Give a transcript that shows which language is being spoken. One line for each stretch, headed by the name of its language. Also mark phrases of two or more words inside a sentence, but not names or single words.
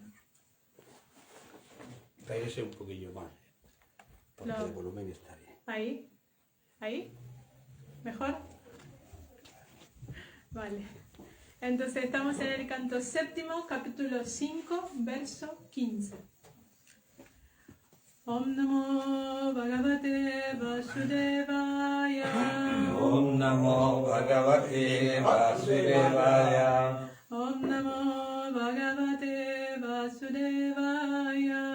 Spanish: Cállese un poquillo más, porque el volumen está bien. ¿Ahí? ¿Ahí? ¿Mejor? Vale. Entonces estamos en el canto séptimo, capítulo 5, verso 15.
Sanskrit: Om Namo Bhagavate Vasudevaya. Om Namo Bhagavate Vasudevaya. Om Namo Bhagavate Vasudevaya.